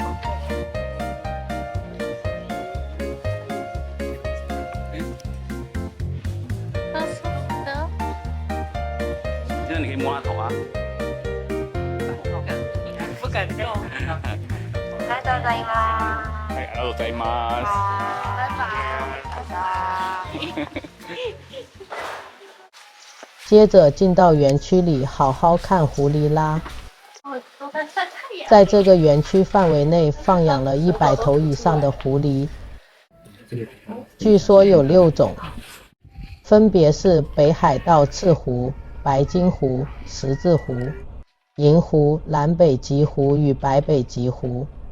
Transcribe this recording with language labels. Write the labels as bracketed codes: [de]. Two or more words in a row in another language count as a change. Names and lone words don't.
[zh] 就是你可以摸它头啊。不敢动。 [ja] ありがとうございます。はい、ありがとうございます。 [zh] 拜拜。接着进到园区里，好好看狐狸啦。在这个园区范围内放养了100头以上的狐狸，据说有6种，分别是北海道赤狐、白金狐、十字狐、银狐、蓝北极狐与白北极狐。